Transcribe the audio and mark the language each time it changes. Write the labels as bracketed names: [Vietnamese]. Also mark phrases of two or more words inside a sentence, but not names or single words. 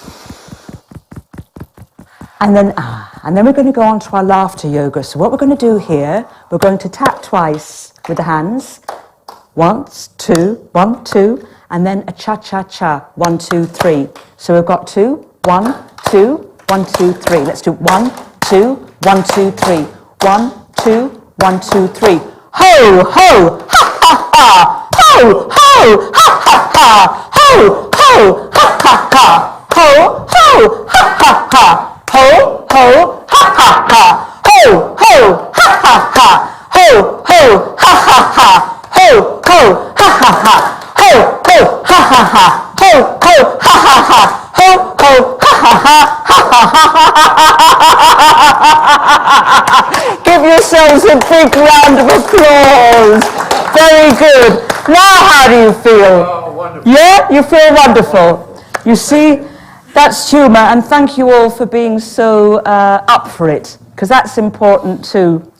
[English] And then we're going to go on to our laughter yoga. So what we're going to do here, we're going to tap twice with the hands. 1, 2, 1, 2, and then a cha-cha-cha. 1, 2, 3. So we've got 2, 1, 2, 1, 2, 3. Let's do 1, 2, 1, 2, 3. 1, 2, 1, 2, 3. Ho, ho, ha, ha, ha. Ho, ho, ha, ha, ha. Ho, ho, ha, ha, ha. Ho, ho, ha, ha, ha. Ho, ho, ha, ha, ha. Ho, ho, ha, ha, ha. Ho, ho, ha, ha, ha. Ho, ho, ha, ha, ha. Ho, ho, ha, ha, ha. Ho, ho, ha, ha, ha. Ho, ho, ha, ha, ha. Give yourselves a big round of applause. Very good. Now how do you feel? Oh, wonderful. Yeah, you feel wonderful. You see, that's humour, and thank you all for being so up for it, because that's important too.